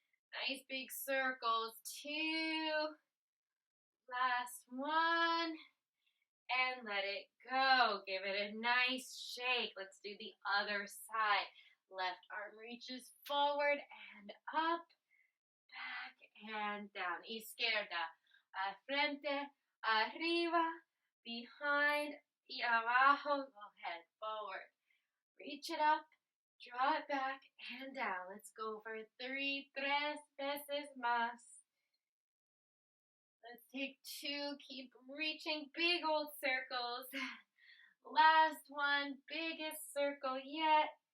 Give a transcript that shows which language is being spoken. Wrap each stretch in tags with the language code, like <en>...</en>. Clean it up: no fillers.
<en>Nice big circles. 2. Last one. And let it go. Give it a nice shake. Let's do the other side. Left arm reaches forward and up, back and down.</en> <es>Izquierda, frente, arriba,</es> <en>behind,</en> <es>y abajo.</es> <en>Go ahead, forward. Reach it up, draw it back and down. Let's go for 3</en> <es>veces más.</es> <en>Let's take 2, keep reaching, big old circles. Last one, biggest circle yet.</en>